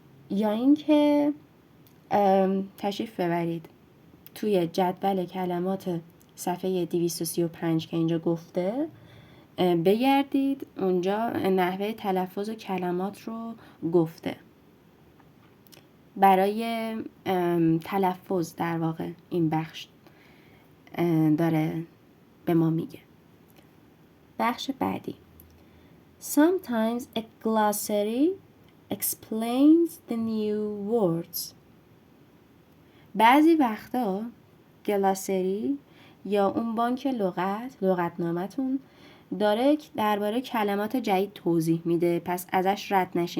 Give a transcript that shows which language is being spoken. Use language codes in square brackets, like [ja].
[fa] یا اینکه تشریف ببرید توی جدول کلمات صفحه 235 که اینجا گفته بگردید، اونجا نحوه تلفظ کلمات رو گفته. برای تلفظ در واقع این بخش داره به ما میگه. بخش بعدی. [en] Sometimes a glossary explains the new words. [fa] بعضی وقتا گلاسری یا اون بانک لغتنامه‌تون داره درباره کلمات جدید توضیح میده، پس ازش رد نشه.